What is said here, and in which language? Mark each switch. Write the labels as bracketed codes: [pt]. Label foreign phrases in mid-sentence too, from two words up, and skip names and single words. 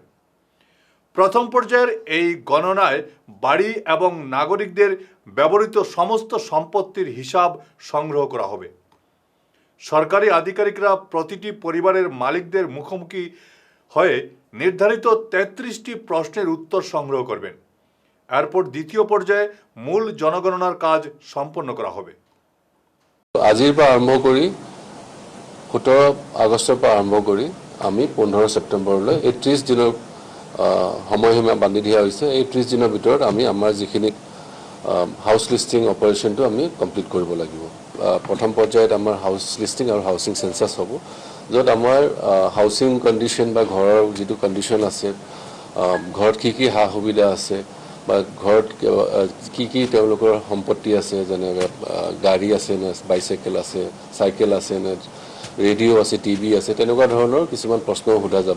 [bn] প্রথম পর্যায়ের এই গণনায় বাড়ি এবং নাগরিকদের ব্যবহৃত সমস্ত সম্পত্তির হিসাব সংগ্রহ করা হবে। সরকারি আধিকারিকরা প্রতিটি পরিবারের মালিকদের মুখোমুখি হয়ে নির্ধারিত 33টি প্রশ্নের উত্তর সংগ্রহ করবেন। এরপর দ্বিতীয় পর্যায়ে মূল জনগণনার কাজ সম্পন্ন করা হবে। [as] আজিৰ পৰা আৰম্ভ কৰি 17 আগষ্টৰ পৰা আৰম্ভ কৰি আমি 15 ছেপ্টেম্বৰলৈ এই 30 দিনৰ সময়সীমা বান্ধি দিয়া হৈছে। এই 30 দিনৰ ভিতৰত আমি আমাৰ যিখিনি [en] house listing operationটো [as] আমি কমপ্লিট কৰিব লাগিব। প্ৰথম পৰ্যায়ত আমাৰ [en] house listing [as] আৰু [en] housing census [as] হ'ব, য'ত আমাৰ [en] housing condition [as] বা ঘৰৰ যিটো কণ্ডিশ্যন আছে, ঘৰত কি কি সা সুবিধা আছে বা ঘৰত কি কি তেওঁলোকৰ সম্পত্তি আছে, যেনে গাড়ী আছে নে, বাইচাইকেল আছে, চাইকেল আছে নে, ৰেডিঅ' আছে, টিভি আছে, তেনেকুৱা ধৰণৰ কিছুমান প্ৰশ্ন সোধা যাব।